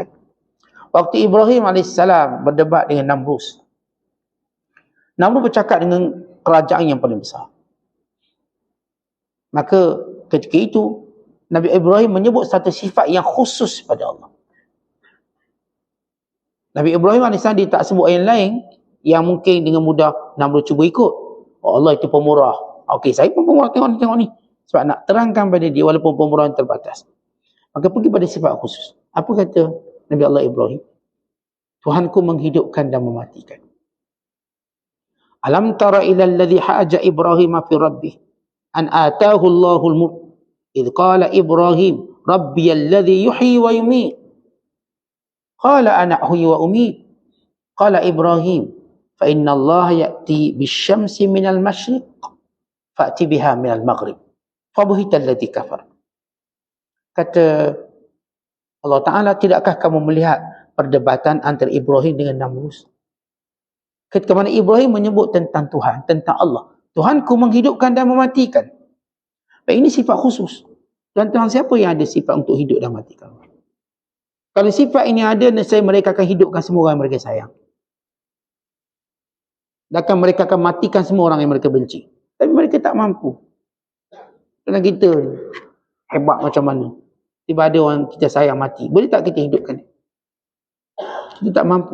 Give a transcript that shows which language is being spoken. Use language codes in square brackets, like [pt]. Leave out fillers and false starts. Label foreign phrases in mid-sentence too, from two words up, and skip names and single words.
[ms] Waktu Ibrahim AS berdebat dengan Namrus. Namrus bercakap dengan kerajaan yang paling besar. Maka ketika itu, Nabi Ibrahim menyebut satu sifat yang khusus pada Allah. Nabi Ibrahim AS dia tak sebut yang lain yang mungkin dengan mudah Namrus cuba ikut. Allah itu pemurah. Okey, saya pun pemurah, tengok ni. Sebab nak terangkan pada dia walaupun pemurahan terbatas. Maka pergi pada sifat khusus. Apa kata Nabi Allah Ibrahim? Tuhanku menghidupkan dan mematikan. [ar] ألم تر إلى الذي حاج إبراهيم في ربه أن آتاه الله الملك إذ قال إبراهيم ربي الذي يحيي ويميت قال أنا أحيي وأميت قال إبراهيم فإن الله يأتي بالشمس من المشرق فأت بها من المغرب فبهت الذي كفر. [ms] Kata Allah Ta'ala, tidakkah kamu melihat perdebatan antara Ibrahim dengan Namrus? Ketika mana Ibrahim menyebut tentang Tuhan, tentang Allah. Tuhanku menghidupkan dan mematikan. Ini sifat khusus. Tuhan siapa yang ada sifat untuk hidup dan matikan? Kalau sifat ini ada, nescaya mereka akan hidupkan semua orang yang mereka sayang. Dan mereka akan matikan semua orang yang mereka benci. Tapi mereka tak mampu. Kerana kita hebat macam mana. Tiba ada orang kita sayang mati. Boleh tak kita hidupkan? Kita tak mampu.